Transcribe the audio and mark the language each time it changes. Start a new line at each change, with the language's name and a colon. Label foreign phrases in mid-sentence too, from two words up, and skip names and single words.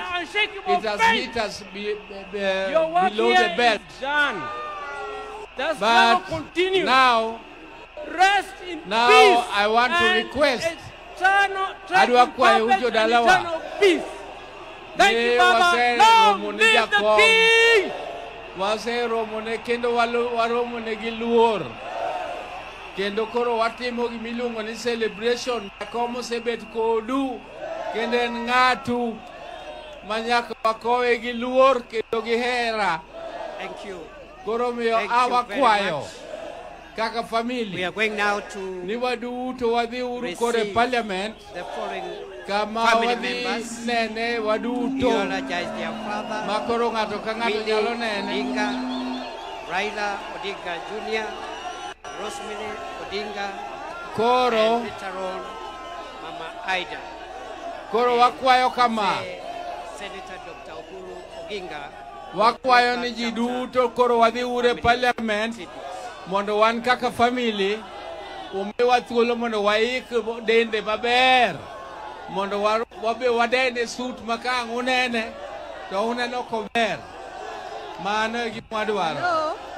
English: It has hit us below the belt. But continue. Now, rest in peace. I want to request. Peace. Thank you, Baba. Long live the king.
Luo (Kenya and Tanzania): Kendo koro watimo gimiluongo ni celebration komo sebet kodu kendo en ng'atu manyaka wakowe gi luor kendo gi hera.
English: Thank you.
Luo (Kenya and Tanzania): Koro miyo awakwayo kaka family.
English: We are going now to
Luo (Kenya and Tanzania): ni waduto wadhi uru kore parliament
English: the following
Luo (Kenya and Tanzania): kama wadhi nene waduto makoro ng'ato ka ng'ato nyalo nene. Odinga, Raila Odinga Jr., Rosemary Odinga, Koro,
English: and later on,
Luo (Kenya and Tanzania): Mama Ida. Koro wakwayo kama. Senator Dr. Uhuru Oginga. Wakwayo ni ji duto koro wadhi ure parliament mondo wan kaka family umiwa thuolo mondo waik dende maber mondo wabe wadene suit makang unene to uneno kober mano e gima wadwaro.